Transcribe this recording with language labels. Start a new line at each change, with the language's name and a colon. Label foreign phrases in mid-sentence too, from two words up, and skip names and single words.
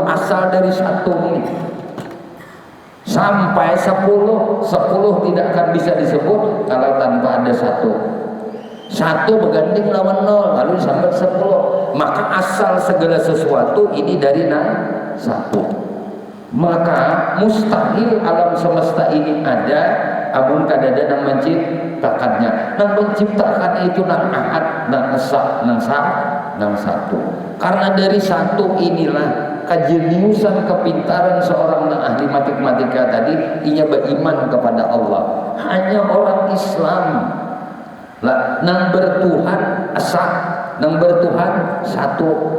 Indonesian: Asal dari satu ini sampai 10 tidak akan bisa disebut kalau tanpa ada satu. Satu berganding lawan 0 lalu sampai 10. Maka asal segala sesuatu ini dari satu.
Banjar: Maka mustahil alam semesta ini ada amun kadada nang menciptakannya. Nang menciptakan itu nang ahad, nang esa, nang nang satu.
Indonesian: Karena dari satu inilah kejeniusan kepintaran seorang ahli matematika tadi, ia beriman kepada Allah.
Banjar: Hanya orang Islam lah nang bertuhan esa, nang bertuhan satu.